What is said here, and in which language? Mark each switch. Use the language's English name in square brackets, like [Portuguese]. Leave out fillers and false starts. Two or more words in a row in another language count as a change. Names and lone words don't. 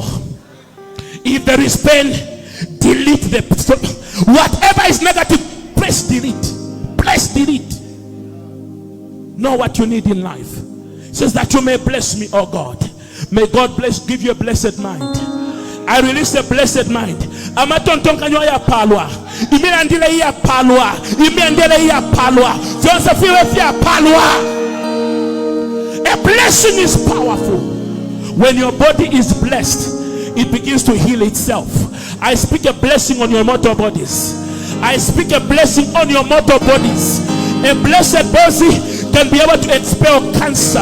[English] If there is pain, delete the sorrow. Whatever is negative, press delete. Press delete. Know what you need in life. It says that you may bless me, oh God. May God give you a blessed mind. I release a blessed mind. [Bemba] Amatontonkanyo ya palwa. Imiandile ya palwa. Imiandile ya palwa. Ya palwa. [English] A blessing is powerful. When your body is blessed, it begins to heal itself. I speak a blessing on your mortal bodies. I speak a blessing on your mortal bodies. A blessed body can be able to expel cancer.